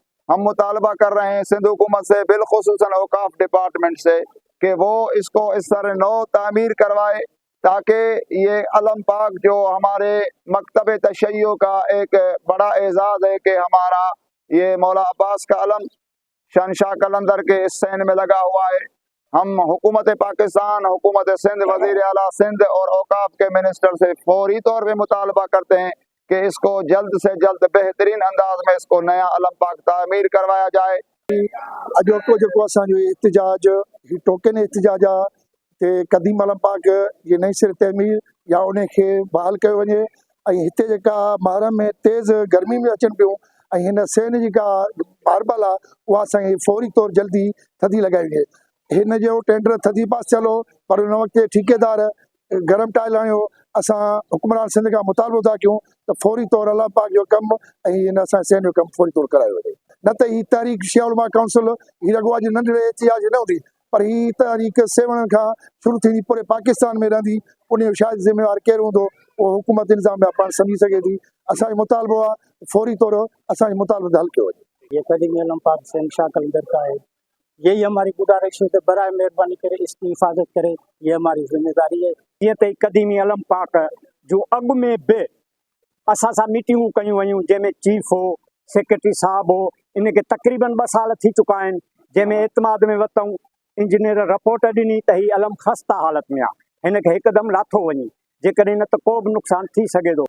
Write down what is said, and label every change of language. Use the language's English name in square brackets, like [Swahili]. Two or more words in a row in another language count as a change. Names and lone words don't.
[Urdu] ہم مطالبہ کر رہے ہیں سندھ حکومت سے، بالخصوص اوقاف ڈیپارٹمنٹ سے، کہ وہ اس کو اس طرح نو تعمیر کروائے تاکہ یہ علم پاک جو ہمارے مکتب تشیع کا ایک بڑا اعزاز ہے کہ ہمارا یہ مولا عباس کا علم شہنشاہ قلندر کے اس صحن میں لگا ہوا ہے. ہم حکومت پاکستان، حکومت سندھ، وزیر اعلیٰ سندھ اور اوقاف کے منسٹر سے فوری طور پہ مطالبہ کرتے ہیں کہ اس کو جلد سے جلد بہترین انداز میں اس کو نیا علم پاک تعمیر کروایا جائے. [Sindhi] अॼोको जेको असांजो एहतजाज टोकन एहतजाज आहे कि कदीम अलम पाक ये नई सिर तमीर या उन खे बहाल कयो वञे। ऐं हिते जेका महरम में तेज़ गर्मी में अचनि पियूं ऐं हिन सेन जेका मार्बल आहे उहा असांखे फौरी तौर जल्दी थधी लॻाई वञे। हिन जो टेंडर थधी पास थियलो, पर उन वक़्तु ठेकेदार गरम टाइल आणियो। असां हुक्मरान सिंध खां मुतालबो था कयूं त फौरी तौर अलम पाक जो कमु ऐं हिन असां सेन जो कमु फौरी तौर करायो वञे। न त ही तारीख़ शिया उलमा काउंसिल ही रुॻो अॼु नंढड़े एहतिजाज न हूंदी, पर ही तारीख़ 7 खां शुरू थींदी, पूरे पाकिस्तान में रहंदी। उन जो शायदि ज़िम्मेवार केरु हूंदो उहो हुकूमत इंतज़ाम में पाण सम्झी सघे थी। असांजो मुतालबो आहे फौरी तौर असांजे मुतालबे ते हल कयो वञे। [Urdu] یہ قدیمی علم پاک شہنشاہ قلندر کا ہے، یہی ہماری گزارش ہے. برائے مہربانی کرے اس کی حفاظت کرے، یہ ہماری ذمہ داری ہے. یہ تو [Sindhi] कदीमी अलम पाक जो अॻु में बि असां सां मीटिंगूं कयूं वयूं, जंहिंमें चीफ हो, सेक्रेटरी साहब हो, इनखे तक़रीबन 2 साल थी चुका आहिनि, जंहिंमें एतमाद में वरितऊं। इंजीनियर रिपोर्ट ॾिनी त ही अलम ख़स्ता हालत में आहे, हिनखे हिकदमि लाथो वञे, जेकॾहिं न त को बि नुक़सानु थी सघे थो।